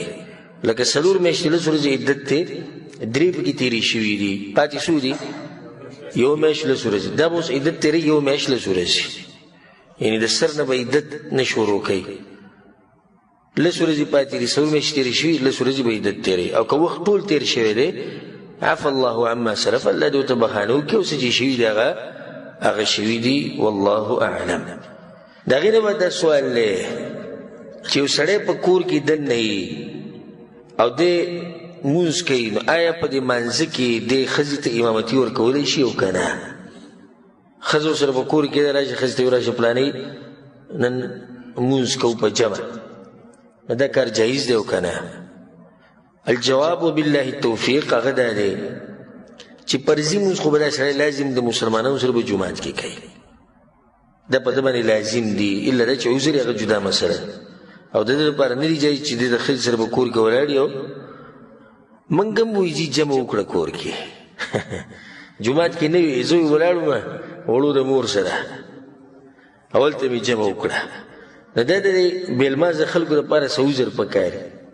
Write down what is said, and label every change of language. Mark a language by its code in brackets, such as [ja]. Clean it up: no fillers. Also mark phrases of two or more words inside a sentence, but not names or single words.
[ps] لکه 4 میاشتې 11 ورځې عدت دی، 3 پکې تېرې شوي دي، پاتې څو دي؟ 1 میاشت 11 ورځې. دا به اوس عدت تېروي 1 میاشت 11 ورځې، یعنی د سر نه به عدت نه شروع کوي. 11 ورځې پاتې دي، 4 میاشتې تېرې شوي، 11 ورځې به عدت تېروي. او که وخت ټول تېر شوی دی [ar] عفا الله عما سلف، [ps] الله دې ورته بخښنه وکړي او څه چې شوي دي هغه شوي دي، [ar] والله اعلم. [ps] د هغې نه به دا سوال دی چې یو سړی په کور کې دننه وي او دی مونځ کوي، نو آیا په دې مانځه کې دې ښځې ته امامتي ورکولی شي او که نه؟ ښځه ورسره په کور کې ده، راشي ښځې ته وایي راشه پلانۍ نن مونځ کوو په جمع، نو دا کار جایز دی او که نه؟ [ar] الجواب بالله التوفیق [ps] هغه دا دی چې فرضي مونځ خو به دا سړی لازم د مسلمانانو سره به جومات کې کوي، دا په ده باندې لازم دي، الا دا چې عذر یې هغه جدا مسله او د دې لپاره نه دي جایز چې د ښځې سره به کور کې ولاړ یو. موږ هم وایي چې جمع وکړه کور کې جومات کې نه وي، زه ولاړ وم وړو د مور سره اولته مې جمع وکړه، نو دا د بېلمازه خلکو لپاره څه عذر پکار دی.